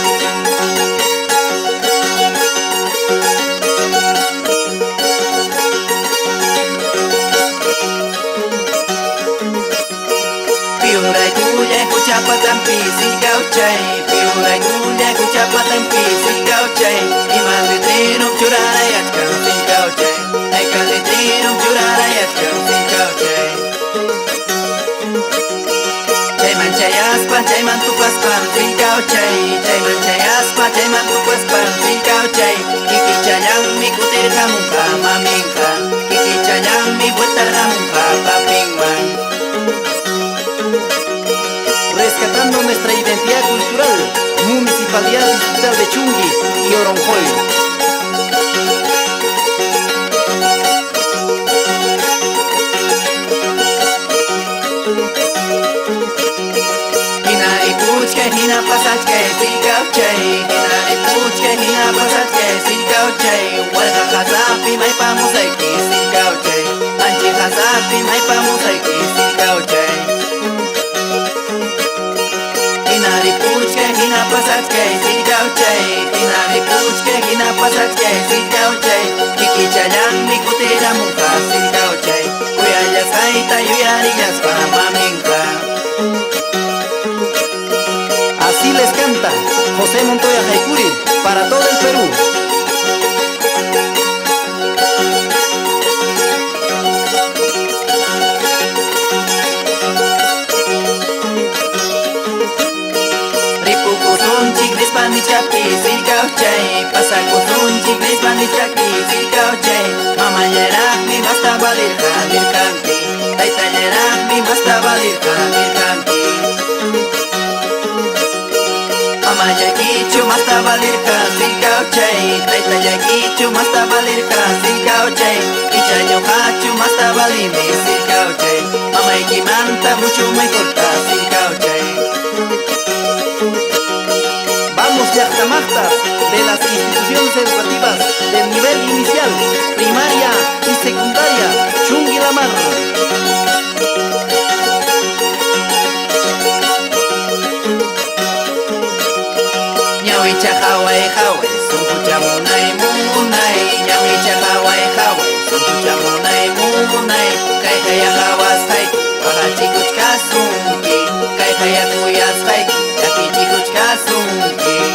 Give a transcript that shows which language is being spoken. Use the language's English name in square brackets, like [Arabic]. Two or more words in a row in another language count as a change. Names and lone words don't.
[Quechua] Piuray kuya kuchapatampi silkauchay, Piuray kuya kuchapatampi silkauchay, Imanlitirum churarayachkan silkauchay, Aykalitirum churarayachkan silkauchay. Chayman chayaspan chayman tupaspan silkauchay, Chayman chayaspan chayman tupaspan silkauchay, Kikichayanmi kutirhamunqa maminqa, Kikichayanmi vueltarhamunqa papinman. [Spanish] Rescatando nuestra identidad cultural, Municipalidad Distrital de Chungui y Oronjoy. [Quechua] Hina pasachkay silkauchay, Hinari puchkay hina pasachkay silkauchay, Warqa hasapi maypa musayki silkauchay, Anchi hasapi maypa musayki silkauchay. Hinari puchkay hina pasachkay silkauchay, Hinari puchkay hina pasachkay silkauchay, Kikichayanmi kutiramunqa silkauchay, Uyallasqayta yuyarillasqa maminqa. [Spanish] Así les canta José Montoya Jaicuri para todo el Perú. [Quechua] Ripukusunchik nispanichapi silkauchay, Pasakusunchik nispanichapi silkauchay, Mamayaraqmi basta valirqa nirqanki, Taytallaraqmi basta valirqa nirqanki. Mamallakichu masta valirqa silkauchay, Taytallakichu masta valirqa silkauchay, Ichañuqachu masta valimi silkauchay, Mamaykimanta [Spanish] mucho mejorqa [Quechua] silkauchay. [Spanish] Vamos llaqtamaqtas de las instituciones educativas del nivel inicial, primaria y secundaria, Chungui La Mar. [Quechua] Ñawicha haway haway, sunqucha munay munay, Ñawicha haway haway, sunqucha munay munay, Kayqaya hawasqayki, waqachikuchkasunki, Kayqaya kuyasqayki, llakichikuchkasunki.